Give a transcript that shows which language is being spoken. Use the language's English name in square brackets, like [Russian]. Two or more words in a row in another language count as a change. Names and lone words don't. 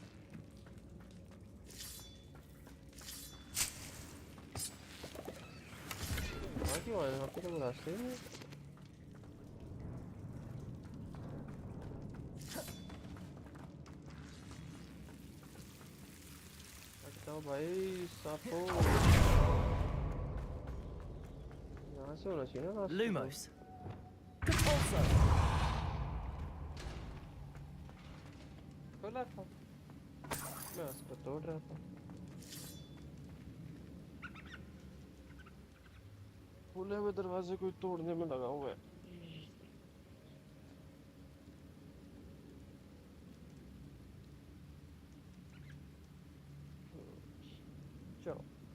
[Spanish] Aquí bueno, aquí tengo la serie. [Hindi] Aquí भाई सापो यहाँ से होना चाहिए ना Lumos. Repulsor. खोला था मैं उसको तोड़ रहा था खुले हुए दरवाजे को तोड़ने में लगा हुआ है चलो